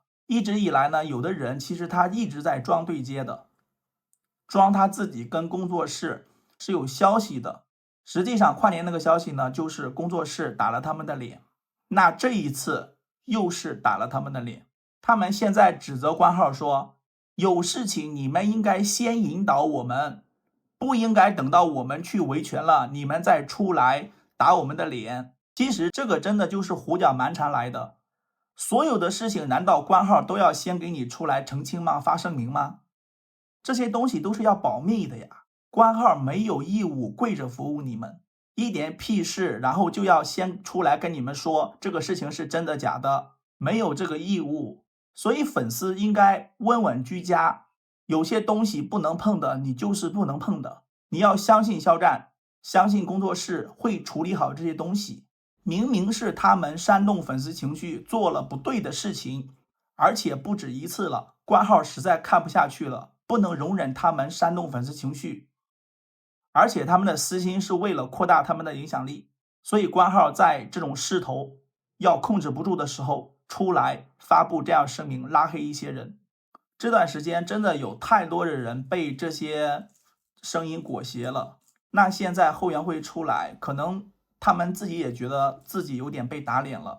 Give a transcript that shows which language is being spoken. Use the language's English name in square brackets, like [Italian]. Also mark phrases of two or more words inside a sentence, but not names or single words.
[Chinese] 一直以來呢，有的人其實他一直在裝對接的，裝他自己跟工作室是有消息的。實際上跨年那個消息呢，就是工作室打了他們的臉，那這一次又是打了他們的臉。他們現在指責官號說，有事情你們應該先引導我們，不應該等到我們去維權了，你們再出來打我們的臉。其實這個真的就是胡攪蠻纏來的。所有的事情難道官號都要先給你出來澄清嗎？發聲明嗎？這些東西都是要保密的呀。官號沒有義務跪着服務你們，一點屁事然後就要先出來跟你們說這個事情是真的假的，沒有這個義務。所以粉絲應該溫穩居家，有些東西不能碰的你就是不能碰的，你要相信肖戰，相信工作室会處理好這些東西。明明是他們煽動粉絲情緒，做了不對的事情，而且不止一次了，官號實在看不下去了，不能容忍他們煽動粉絲情緒，而且他們的私心是為了擴大他們的影響力，所以官號在這種勢頭要控制不住的時候，出來發布這樣聲明，拉黑一些人。這段時間真的有太多的人被這些聲音裹挾了，那現在後援會出來，可能他們自己也覺得自己有點被打臉了。